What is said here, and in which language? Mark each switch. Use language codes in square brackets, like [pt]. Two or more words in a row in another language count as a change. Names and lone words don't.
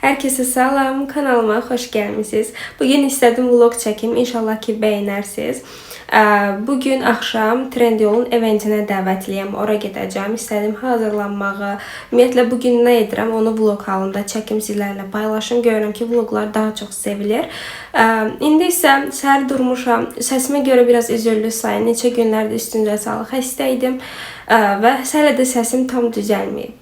[tr] Herkese salam, kanalıma hoş gelmişsiniz. Bugün istedim vlog çekim, inşallah ki beğenirsiniz. [az] Bugün akşam Trendyol'un eventinə dəvətliyəm, ora gedəcəm. İstədim hazırlanmağı. Ümumiyyətlə bugün nə edirəm, onu vlog halında çəkim sizlərlə paylaşım. Görürəm ki, vloglar daha çox sevilir. İndi isə səhər durmuşam. Səsimə görə biraz üzüllü sayın. Neçə günlərdir üstündə sağlıq xəstə idim və hələ də səsim tam düzəlməyib.